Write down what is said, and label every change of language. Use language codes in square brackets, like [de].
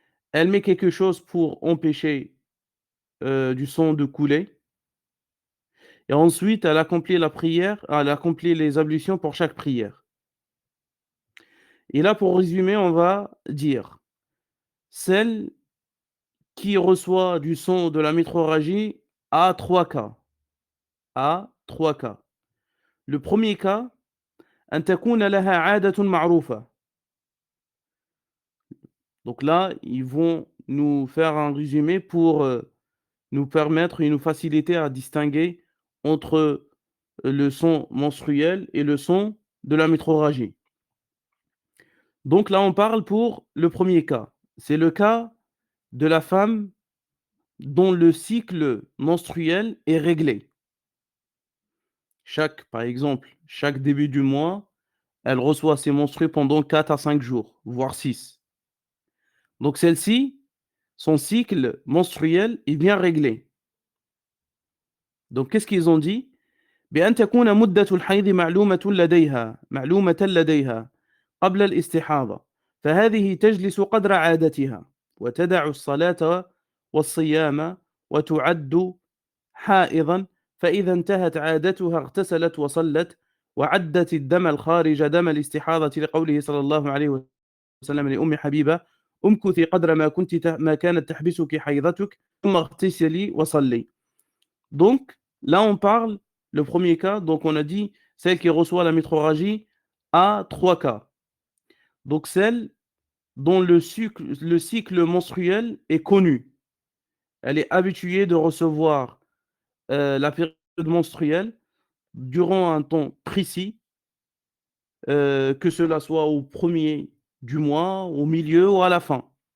[fr] Elle met quelque chose pour empêcher, du sang de couler, et ensuite elle accomplit les ablutions pour chaque prière. Et là, pour résumer, on va dire: celle qui reçoit du sang de la métrorragie a 3 cas, a 3 cas. Le premier cas: [ar] أن تكون لها عادة معروفة. [fr] Donc là, ils vont nous faire un résumé pour, nous permettre et nous faciliter à distinguer entre, le sang menstruel et le sang de la métrorragie. Donc là, on parle pour le premier cas. C'est le cas de la femme dont le cycle menstruel est réglé. Par exemple, chaque début du mois, elle reçoit ses menstrues pendant 4 à 5 jours, voire 6. Donc celle-ci, son cycle menstruel est bien réglé. Donc qu'est-ce qu'ils ont dit? [ar] بأن تكون مدة الحيض معلومة لديها قبل الاستحاضة، فهذه تجلس قدر عادتها، وتدع الصلاة والصيام، وتُعَدُّ حائضًا، فإذا انتهت عادتها اغتسلت وصلت، وعدت الدم الخارج دم الاستحاضة، لقوله صلى الله عليه وسلم لأم حبيبة: امكثي قدر ما كانت تحبسك حيضتك، ثم اغتسلي وصلي. [fr] Donc, là, on parle, le premier cas, donc on a dit, celle qui reçoit la métrorragie a 3 cas. Donc, celle dont le cycle menstruel est connu. Elle est habituée de recevoir, la période menstruelle durant un temps précis, que cela soit au premier du mois, au milieu ou à la fin.